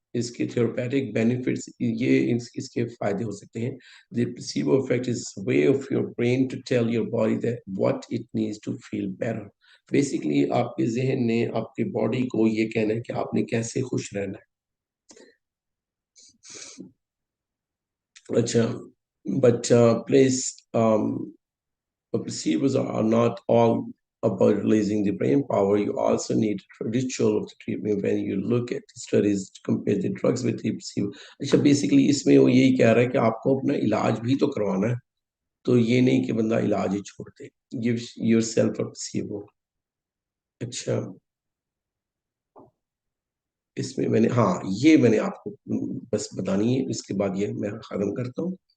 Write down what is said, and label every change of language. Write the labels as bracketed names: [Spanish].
[Hindi] इसके therapeutic benefits ये इसके फायदे हो सकते हैं. [English] The placebo effect is a way of your brain to tell your body that what it needs to feel better. [Hindi] Basically आपके जहन ने आपके बॉडी को ये कहना है कि आपने कैसे खुश रहना है. [English] अच्छा, but please placebos are not all about releasing the brain power. You also need a ritual of the treatment when you look at the studies to compare the drugs with the placebo. [Hindi] अच्छा, basically इसमें वो यही कह रहा है कि आपको अपना इलाज भी तो करवाना है, तो ये नहीं कि बंदा इलाज ही छोड़ दे. [English] Give yourself a placebo. [Hindi] अच्छा, इसमें मैंने ये मैंने आपको बस बतानी है, इसके बाद ये मैं खत्म करता हूँ.